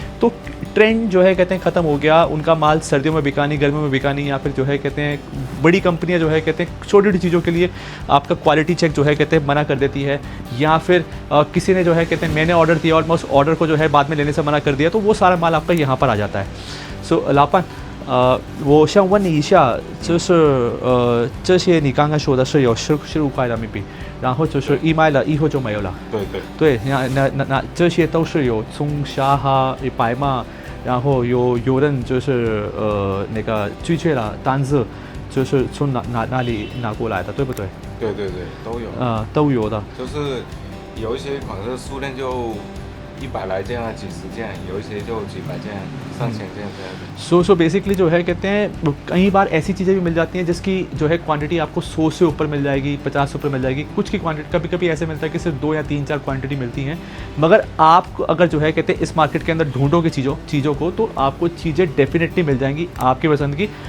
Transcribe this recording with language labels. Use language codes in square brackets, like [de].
[hi] तो ट्रेंड जो है कहते हैं ख़त्म हो गया, उनका माल सर्दियों में बिका नहीं, गर्मियों में बिका नहीं, या फिर जो है कहते हैं बड़ी कंपनियां जो है कहते हैं छोटी छोटी चीज़ों के लिए आपका क्वालिटी चेक जो है कहते हैं मना कर देती है, या फिर किसी ने जो है कहते हैं मैंने ऑर्डर दिया और मैं उस ऑर्डर को जो है बाद में लेने से मना कर दिया, तो वो सारा माल आपका यहाँ पर आ जाता है। [zh] सो लापन 我想问你一下，就是这些你刚刚说的是有15块人民币，然后就是一卖了以后就没有了。对，那这些都是有从沙哈白马，然后有人就是那个拒绝了单子，就是从哪里拿过来的，对不对？对，都有。都有的。就是有一些款式数量就100来件啊，几十件，有一些就几百件、上千件这样的。 [hi] सो बेसिकली जो है कहते हैं कई बार ऐसी चीज़ें भी मिल जाती हैं जिसकी जो है क्वांटिटी आपको 100 से ऊपर मिल जाएगी, 50 से ऊपर मिल जाएगी। कुछ की क्वांटिटी कभी कभी ऐसे मिलता है कि सिर्फ 2 या 3-4 क्वांटिटी मिलती हैं। मगर आप अगर जो है कहते हैं इस मार्केट के अंदर ढूंढोगे चीज़ों को, तो आपको चीज़ें डेफिनेटली मिल जाएंगी आपकी पसंद की।